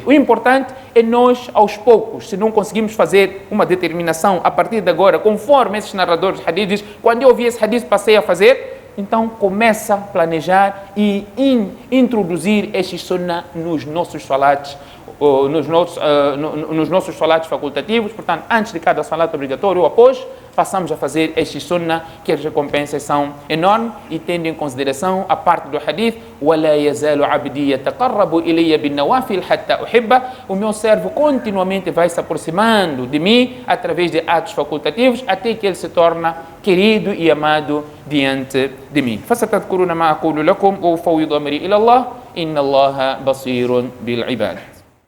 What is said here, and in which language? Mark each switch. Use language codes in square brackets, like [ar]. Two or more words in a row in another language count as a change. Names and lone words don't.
[pt] O importante é nós, aos poucos, se não conseguimos fazer uma determinação a partir de agora, conforme esses narradores de hadiths, quando eu ouvi esse hadith passei a fazer, então começa a planejar e introduzir esses sunnah nos nossos salats, nos nossos salatos facultativos. Portanto, antes de cada salat obrigatório ou após, passamos a fazer estes sunnah, que as recompensas são enormes, e tendo em consideração a parte do hadith, [ar] وَلَا يَزَالُ عَبْدِي يَتَقَرَّبُ إِلَيَّ بِالنَّوَافِلِ حَتَّى أُحِبَّهُ. [pt] O meu servo continuamente vai se aproximando de mim através de atos facultativos, até que ele se torna querido e amado diante de mim. [ar] فَسَتَذْكُرُونَ مَا أَقُولُ لَكُمْ وَأُفَوِّضُ أَمْرِي إِلَى اللَّهِ إن الله بصير بالعباد.